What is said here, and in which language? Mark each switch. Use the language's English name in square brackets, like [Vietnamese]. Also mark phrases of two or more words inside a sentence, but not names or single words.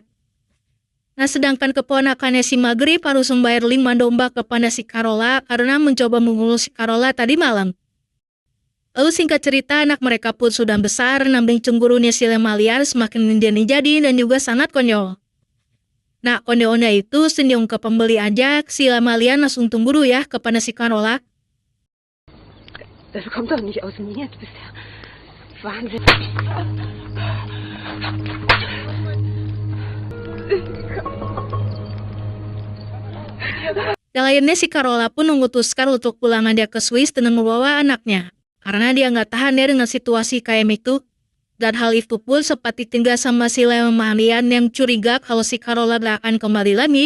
[Indonesian] Nah sedangkan keponakannya si Maghrib harus membayar 5 domba kepada si Carola karena mencoba mengurus si Carola tadi malam. Lalu singkat cerita anak mereka pun sudah besar, namun cemburunya si Lemalian semakin menjadi dan juga sangat konyol. Nah konyolnya itu senyum ke pembeli aja, si Lemalian langsung cemburu ya kepada si Carola. [German] Das kommt doch nicht aus mir, du bist ja Wahnsinn. [Indonesian] Dan akhirnya si Carola pun memutuskan untuk pulang aja ke Swiss dengan membawa anaknya. Karena dia nggak tahan ya dengan situasi kayak itu. Dan hal itu pun sempat ditinggal sama si Lemalian yang curiga kalau si Carola gak akan kembali lagi.